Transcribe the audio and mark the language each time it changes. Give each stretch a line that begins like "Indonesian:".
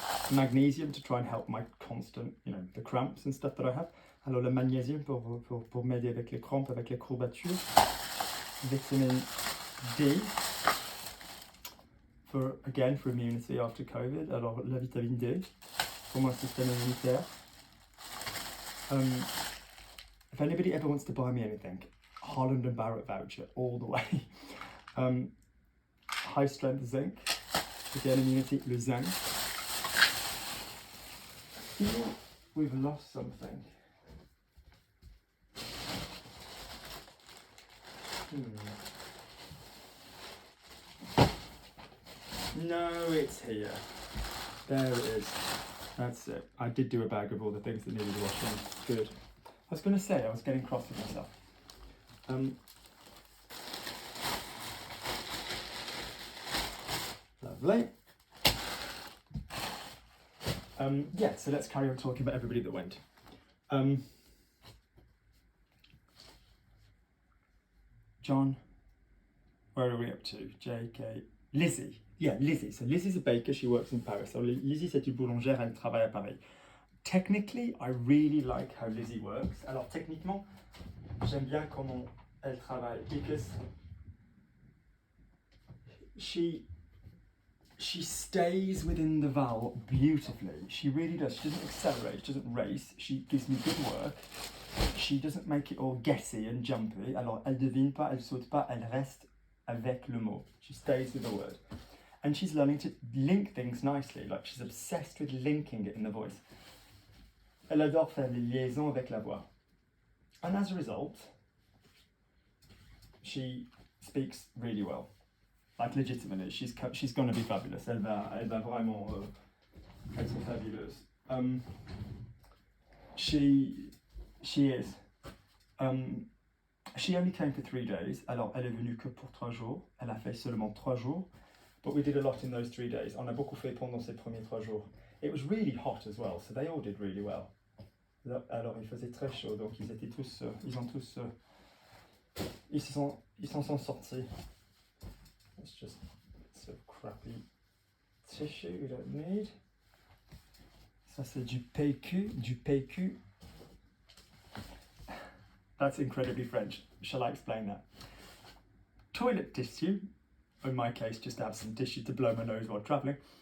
English: magnesium to try and help my constant, you know, the cramps and stuff that I have.
French: Alors le magnésium pour m'aider avec les crampes, avec les courbatures.
English: Vitamin D for immunity after COVID.
French: Alors la vitamine D pour mon système immunitaire.
English: If anybody ever wants to buy me anything, Holland and Barrett voucher all the way. High strength zinc, again immunity, le zinc. I feel we've lost something. No, it's here. There it is. That's it. I did do a bag of all the things that needed washing. Good. I was going to say, I was getting cross with myself. Lovely. Yeah, so let's carry on talking about everybody that went. John, where are we up to? JK. Lizzie. Yeah, Lizzie. So Lizzie's a baker, she works in Paris.
French: So Lizzie, c'est une boulangère, elle travaille à Paris.
English: Technically, I really like how Lizzie works.
French: Alors techniquement, j'aime bien comment elle travaille
English: because she stays within the vowel beautifully. She really does. She doesn't accelerate, she doesn't race. She gives me good work. She doesn't make it all guessy and jumpy.
French: Alors elle devine pas, elle saute pas, elle reste avec le mot.
English: She stays with the word. And she's learning to link things nicely. Like she's obsessed with linking it in the voice.
French: Elle adore faire les liaisons avec la voix.
English: And as a result, she speaks really well. Like legitimately, she's going to be fabulous.
French: Elle va vraiment être fabuleuse.
English: She is. She only came for 3 days.
French: Alors elle est venue que pour 3 jours. Elle a fait seulement 3 jours.
English: But we did a lot in those 3 days.
French: On a beaucoup fait pendant ces premiers 3 jours.
English: It was really hot as well, so they all did really well.
French: Alors il faisait très chaud, donc ils étaient tous, ils s'en sont sortis.
English: It's just some crappy tissue we don't need.
French: Ça c'est du PQ.
English: That's incredibly French. Shall I explain that? Toilet tissue, in my case, just to have some tissue to blow my nose while travelling.